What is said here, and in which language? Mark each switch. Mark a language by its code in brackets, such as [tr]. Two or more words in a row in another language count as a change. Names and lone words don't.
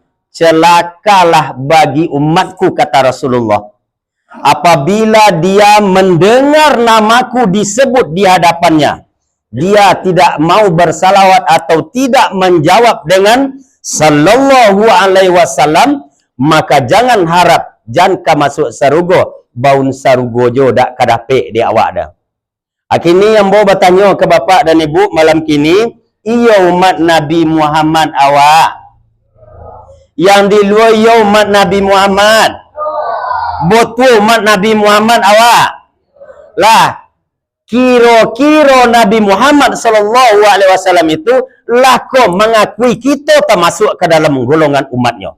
[id] Celakalah bagi umatku, kata Rasulullah, apabila dia mendengar namaku disebut di hadapannya, dia tidak mau bersalawat atau tidak menjawab dengan [ar] صلى الله عليه وسلم, [id] maka jangan harap jangan masuk sarugo, [min] baun sarugo jo dak kadape di awak dah. [id] Akini yang mau bertanya ke bapak dan ibu malam kini, iya umat Nabi Muhammad awak. Yang di luar iya umat Nabi Muhammad. Betul umat Nabi Muhammad awak. Lah, kira-kira Nabi Muhammad [ar] صلى الله عليه وسلم [id] itu lako mengakui kita termasuk ke dalam golongan umatnya.